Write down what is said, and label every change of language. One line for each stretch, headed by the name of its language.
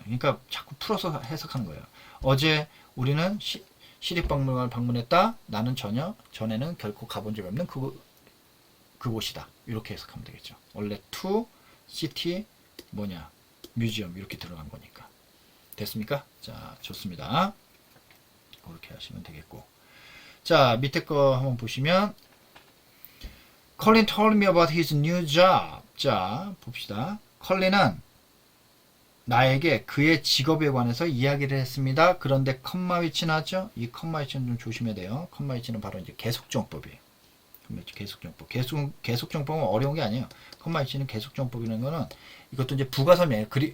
Korean: 그러니까 자꾸 풀어서 해석하는 거예요. 어제 우리는 시립박물관을 방문했다. 나는 전에는 결코 가본 적이 없는 그곳이다. 이렇게 해석하면 되겠죠. 원래 to city 뮤지엄 이렇게 들어간 거니까. 됐습니까? 자, 좋습니다. 그렇게 하시면 되겠고. 자, 밑에 거 한번 보시면
English: Colin told me about his new job.
Korean: 자, 봅시다. 컬린은 나에게 그의 직업에 관해서 이야기를 했습니다. 그런데 컴마 위치 나왔죠? 이 컴마 위치는 좀 조심해야 돼요. 컴마 위치는 바로 이제 계속정법이에요. 계속정법. 계속정법은 어려운 게 아니에요. 컴마 위치는 계속정법이라는 거는 이것도 이제 부가설명이에요.